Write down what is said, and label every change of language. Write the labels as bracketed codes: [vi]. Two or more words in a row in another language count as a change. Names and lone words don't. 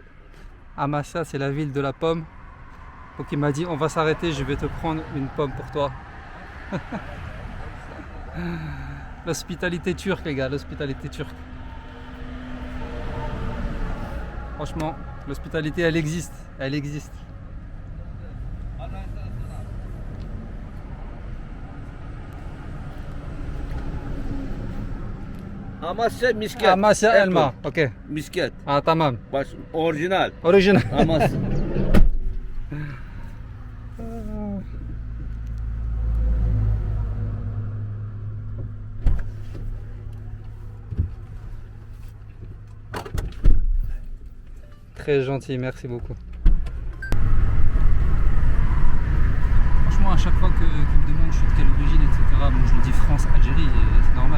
[fr] Amasya, c'est la ville de la pomme. Donc il m'a dit on va s'arrêter, je vais te prendre une pomme pour toi. L'hospitalité turque les gars, l'hospitalité turque. Franchement, l'hospitalité elle existe, elle existe. [tr] Amasya misket. Amasya Apple. elma, ok. Misket. Ah tamam. Baş, orijinal. Original. Amasya. [fr] Très gentil, merci beaucoup. Franchement, à chaque fois qu'ils me demandent je suis de quelle origine, etc., bon, je le dis France, Algérie, c'est normal.